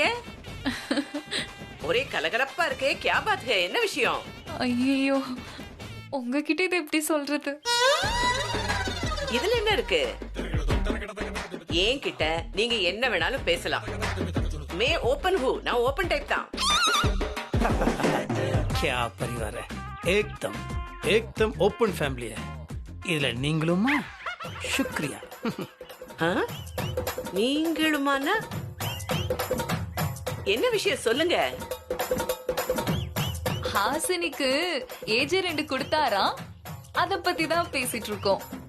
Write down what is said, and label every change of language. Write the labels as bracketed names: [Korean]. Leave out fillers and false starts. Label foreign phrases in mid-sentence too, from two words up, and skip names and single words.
[Tamil] ஒரே கலகலப்பா இருக்கே, [Hindi] क्या बात है? [Tamil] என்ன விஷயம்? ஐயோ, உங்ககிட்ட இதை எப்படி சொல்றது? இதுல என்ன இருக்கு? என்கிட்ட நீங்க என்ன வேணாலும் பேசலாம். [Hindi] मैं ओपन हूँ, [Tamil] நான் ஓபன் டைப் தான். [Hindi] क्या परिवार है, एकदम एकदम [English] open family [Hindi] है. [Tamil] இதுல நீங்களுமா? शुक्रिया. நீங்களுமானா என்ன விஷயம் சொல்லுங்க. ஹாசினிக்கு ஏஜே 2 கொடுத்தாரா, அத பத்தி தான் பேசிட்டு இருக்கோம்.